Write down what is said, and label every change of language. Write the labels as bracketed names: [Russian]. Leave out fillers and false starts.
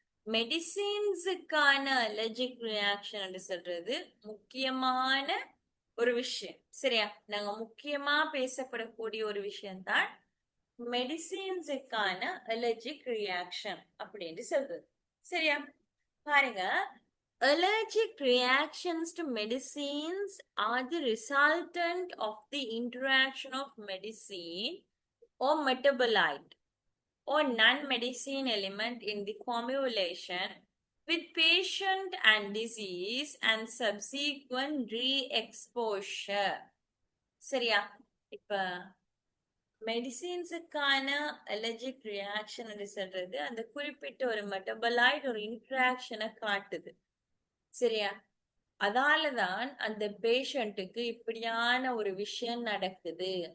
[Tamil] மெடிசின்ஸுக்கான allergic reaction சொல்றது முக்கியமான ஒரு விஷயம். சரியா? நாங்க முக்கியமா பேசப்படக்கூடிய ஒரு விஷயம் தான் மெடிசின்ஸுக்கான அலர்ஜிக் ரியாக்ஷன் அப்படின்னு சொல்றது. சரியா? பாருங்க, [English] Allergic reactions to medicines are the resultant of the interaction of medicine or metabolite or non-medicine element in the formulation with patient and disease and subsequent re-exposure. [Tamil] சரியா? இப்ப மெடிசின்ஸுக்கான அலர்ஜிக் ரியாக்ஷன் சொல்றது அந்த குறிப்பிட்ட ஒரு மெட்டபலைட் ஒரு இன்ட்ராக்ஷனை காட்டுது. சரியா? அதாலதான் அந்த பேஷண்ட்டுக்கு இப்படியான ஒரு விஷயம் நடக்குது.